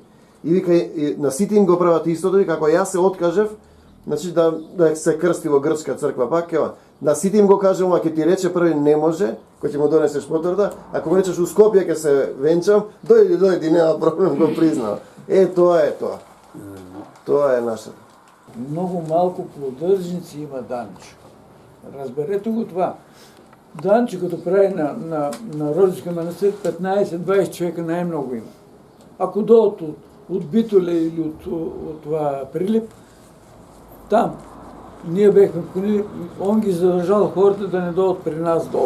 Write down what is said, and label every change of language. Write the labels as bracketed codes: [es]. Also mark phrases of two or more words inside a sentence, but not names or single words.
[mk] И вика, на сите им го прават истото, вика, ако јас се откажев, значи да се крсти во грчка црква, пак ева, на сите им го кажам, ако ти рече први не може, кој ќе му донесеш потврда, ако му речеш у Скопје ќе се венчам, дојди, нема проблем, го признава. Тоа е тоа. Тоа е нашата. [bg] Много малко поддръжници има Данчо. Разберете го това. Данчо, като прави на Рождеска манастир, 15-20 човека най-много има. Ако дойдат от Битоле или от това Прилип, там ние бехме понили, он ги задържал хората да не дойдат при нас долу.